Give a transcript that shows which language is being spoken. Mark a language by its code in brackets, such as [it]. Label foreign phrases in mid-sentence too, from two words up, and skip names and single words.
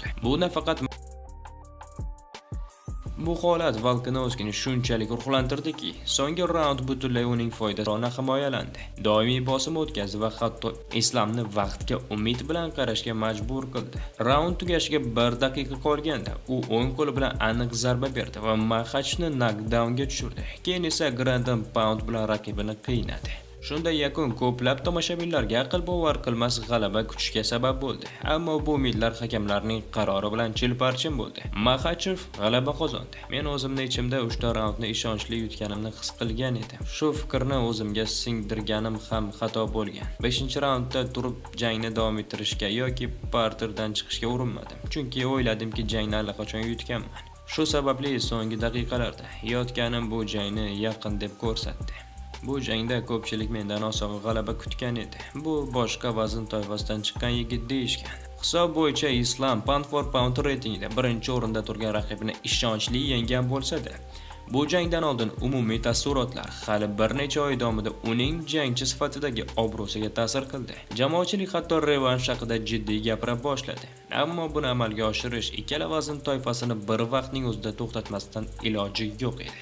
[uz] Bu nafaqat bu holat Volkanovskini shunchalik ruhlantirdiki, so'nggi raund butunlay uning foydasiga himoyalandi. Doimiy bosim o'tkazdi va hatto Islamni vaqtga umid bilan qarashga majbur qildi. Raund tugashiga 1 daqiqa qolganda u o'ng qo'li bilan aniq zarba berdi va Maxachevni knockdownga tushirdi. Keyin esa [en] ground and pound [uz] bilan raqibini qiynadi. Shunday yakun ko'plab tomoshabinlarga aql bovar qilmas g'alaba kutishga sabab bo'ldi. Ammo bu umidlar hakamlarning qarori bilan chilparchin bo'ldi. Maxachev g'alaba qozondi. Men o'zimni ichimda 3 ta raundni ishonchli yutganimni his qilgan edim. Shu fikrni o'zimga singdirganim ham xato bo'lgan. 5-raundda turib jangni davom ettirishga yoki parterdan chiqishga urinmadim. Chunki o'yladimki jangni allaqachon yutganman. Shu sababli so'nggi daqiqalarda yotganim bu jangni yaqin deb ko'rsatdi. Bu jangda ko'pchilik mendan oson g'alaba kutgan edi. Bu boshqa vazn toifasidan chiqqan yigit deyishgan. Hisob bo'yicha Islam [en] pound for pound [uz] reytingida birinchi o'rinda turgan raqibini ishonchli yenggan bo'lsa-da, bu jangdan oldin umumiy taassurotlar hali bir necha oy davomida uning jangchi sifatidagi obro'siga ta'sir qildi. Jamoatchilik hatto revansh haqida jiddiy gapira boshladi. Ammo buni amalga oshirish ikkala vazn toifasini bir vaqtning o'zida to'xtatmasdan iloji yo'q edi.